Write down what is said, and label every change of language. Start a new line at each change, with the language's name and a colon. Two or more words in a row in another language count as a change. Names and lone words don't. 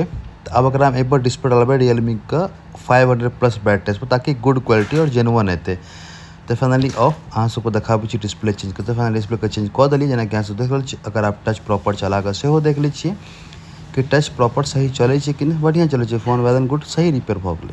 Maithili: त अब एकरा में एपर डिस्प्ले डालबे Realme का 500 प्लस बैटरी ताकि
English: good quality
Maithili: और जेन्युइन हेते। तो फाइनली आओ अहाँ सबको देखाबे छी डिस्प्ले चेंज करते। फाइनली डिस्प्ले के चेंज कर देली जेना कि अहाँ सब देख रहल छी। अगर आप
English: touch proper
Maithili: चला के सेहो देख ले छी कि
English: touch proper
Maithili: सही चले छै कि नहीं। बढ़िया चले छै फोन
English: well and good
Maithili: सही रिपेयर भ गेलै।